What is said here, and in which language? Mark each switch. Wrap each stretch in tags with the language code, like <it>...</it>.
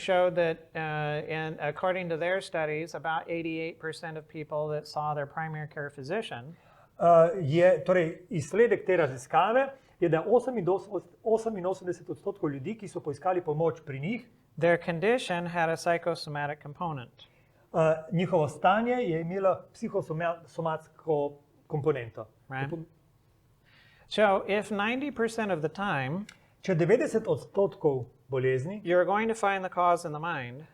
<en>Showed that, and according to their studies, about 88% of people that saw their primary care physician</en> <sl>torej izsledek te raziskave je, da 88% ljudi, ki so poiskali pomoč pri njih,</sl> <en>their condition had a psychosomatic component.</en> <sl>Njihovo stanje je imelo psihosomatsko komponento.</sl> <en>Right. So if 90% of the time</en> <sl>Če 90% bolezni</sl> <en>you're going to find the cause in the mind,</en>